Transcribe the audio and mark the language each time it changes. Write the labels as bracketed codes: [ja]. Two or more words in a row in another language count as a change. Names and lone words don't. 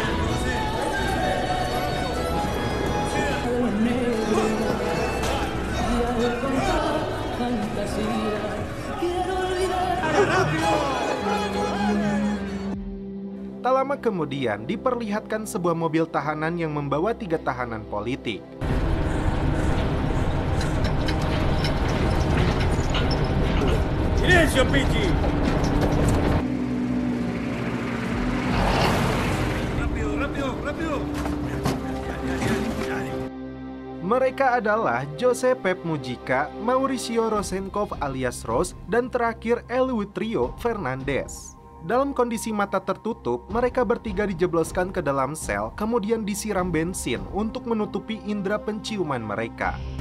[id] Tak lama kemudian, diperlihatkan sebuah mobil tahanan yang membawa 3 tahanan politik. [es] Silencio, Pichi. Rápido. [id] Mereka adalah Jose Pep Mujica, Mauricio Rosenkopf alias Ros, dan terakhir Eleuterio Fernandez. Dalam kondisi mata tertutup, mereka bertiga dijebloskan ke dalam sel, kemudian disiram bensin untuk menutupi indera penciuman mereka.